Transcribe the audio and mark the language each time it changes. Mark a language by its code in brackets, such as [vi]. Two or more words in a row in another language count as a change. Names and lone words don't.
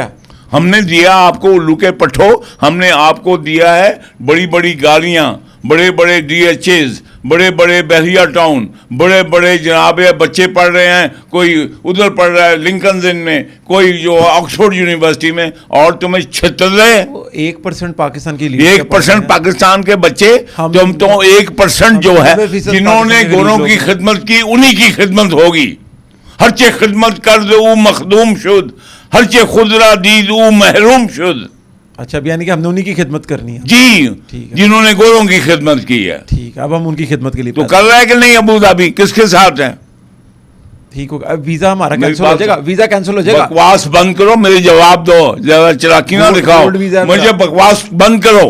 [ur] ہم نے دیا آپ کو الو کے پٹھو، ہم نے آپ کو دیا ہے بڑی بڑی گاڑیاں، بڑے بڑے ڈی ایچ ایز، بڑے بڑے بحریہ ٹاؤن، بڑے بڑے جناب بچے پڑھ رہے ہیں، کوئی ادھر پڑھ رہا ہے لنکن ان میں، کوئی جو آکسفورڈ یونیورسٹی میں، اور تمہیں چھتر رہے 1% پاکستان کی لیڈ 1% پاکستان کے بچے، تم تو 1% جو ہے جنہوں نے گوروں کی خدمت کی انہی کی خدمت ہوگی. [fa] ہر چے خدمت کرد او مخدوم شد، ہر چے خود را دید او محروم شد. [ur] اچھا یعنی کہ ہم نے انہی کی خدمت کرنی ہے. جی جنہوں نے گوروں کی خدمت کی ہے. ٹھیک ہے اب ہم ان کی خدمت کے لیے تو کر رہا ہے کہ نہیں ابو ظبی کس کے ساتھ ہے؟ ٹھیک ہوگا. اب ویزا ہمارا کینسل ہو جائے گا، ویزا کینسل ہو جائے گا. بکواس بند کرو، میرے جواب دو، زیادہ چلاکی نہ دکھاؤ مجھے، بکواس بند کرو.